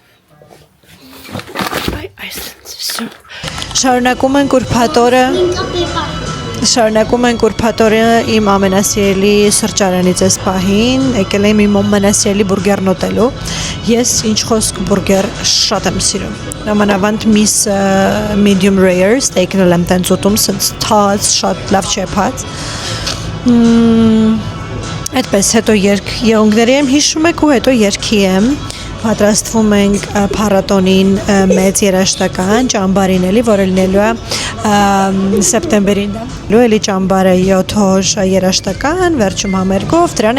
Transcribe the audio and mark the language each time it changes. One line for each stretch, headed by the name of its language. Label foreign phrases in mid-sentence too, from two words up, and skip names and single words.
Armenian: շարունակում ենք ուրբաթորը իմ ամենասիրելի սրճարանից այս պահին եկել եմ իմ ամենասիրելի բուրգերն ուտելու ես ինչ խոսք բուրգեր շատ եմ սիրում նամանավանդ միս
English: medium rare steak-
Armenian: ն էլ եմ տենց ուտում սենց թաց շատ լավ չեփած Այդպես հետո եղունգների եմ հիշում եք ու հետո երգի եմ պատրաստվում ենք փառատոնին մեծ երաժշտական ճամբարին էլի որը լինելու է սեպտեմբերին դա էլի ճամբարը 7 օր երաժշտական վերջում համերգով դրան